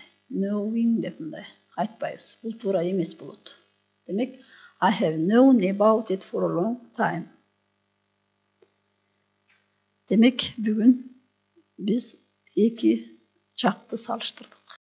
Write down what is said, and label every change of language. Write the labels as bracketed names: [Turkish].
[Kyrgyz] Knowing деп мындай айтпайбыз. Бул туура эмес болот. Демек, [English] I have known about it for a long time. [Kyrgyz] Демек, бүгүн биз эки чакты салыштырдык.